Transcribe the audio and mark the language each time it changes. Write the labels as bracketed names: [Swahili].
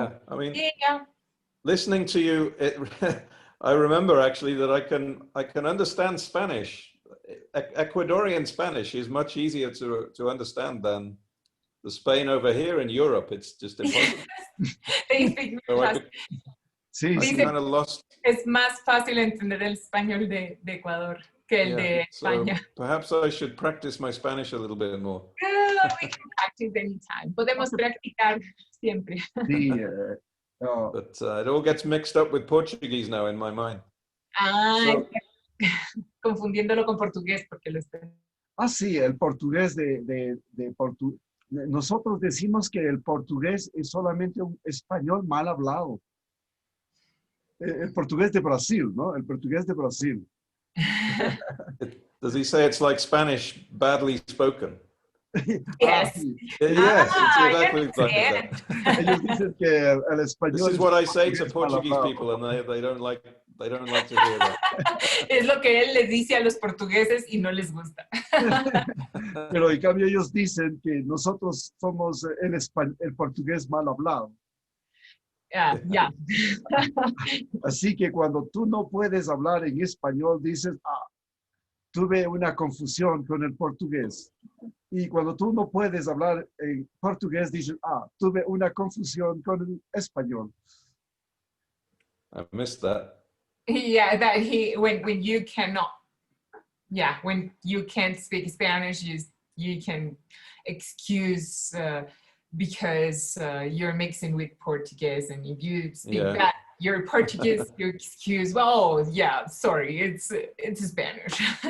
[English] Yeah, I mean, listening to you, I remember actually that I can understand Spanish. Ecuadorian Spanish is much easier to understand than the Spain over here in Europe. It's just impossible. [Spanish] Sí, [English] kind of lost. [Spanish] Es más fácil entender el español de Ecuador que el de España. [English] So perhaps I should practice my Spanish a little bit more. We can practice anytime. [Spanish] Podemos practicar siempre. Sí, [English] but it all gets mixed up with Portuguese now in my mind. [Spanish] Confundiéndolo con portugués porque lo estoy. Sí, el portugués de Portugal. Nosotros decimos que el portugués es solamente un español mal hablado. El portugués de Brasil, ¿no? El portugués de Brasil. [English] Does he say it's like Spanish badly spoken? Yes. Yes, it's exactly like that. [Spanish] Ellos dicen que el español. [English] This is what I say to Portuguese people, and they don't like to hear that. [Spanish] Es lo que él les dice a los portugueses y no les gusta. Pero en cambio ellos dicen que nosotros somos el portugués mal hablado. Ya. Así que cuando tú no puedes hablar en español, dices, tuve una confusión con el portugués. Y cuando tú no puedes hablar en portugués, dices, tuve una confusión con el español. [English] I missed that. Yeah, that when you cannot, when you can't speak Spanish, you can excuse because you're mixing with Portuguese, and if you speak that your Portuguese, your excuse. Well, yeah, sorry, it's Spanish.